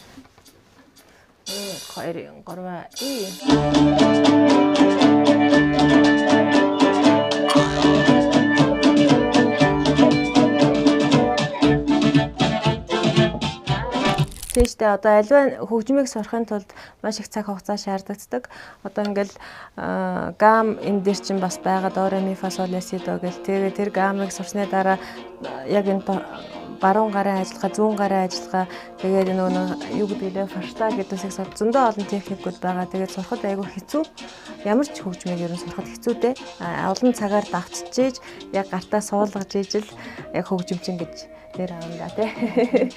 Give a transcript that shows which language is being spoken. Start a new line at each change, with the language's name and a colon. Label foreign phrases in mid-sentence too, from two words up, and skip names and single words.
Mongolian: 1 2 3 Тэжтэй одоо аливаа хөгжмийг сурахын тулд маш их цаг хугацаа шаардлагадаг. Одоо ингээл гам энэ дээр чинь бас байгаа до ре ми фа сол ля си до гэл тэр гамыг сурсны дараа яг энэ баруун гарын ажиллагаа, зүүн гарын ажиллагаа тэгээд нөгөө юу гэдэг лээ фаршта гэдэг үсэг зөндөө олон техникүүд байгаа. Тэгээд сурахад айгүй хэцүү. Ямар ч хөгжмийг ерөн сурахад хэцүү дээ. Олон цагаар давччихээж яг гартаа суулгаж ижил яг хөгжимчин гэж нэр авна тий.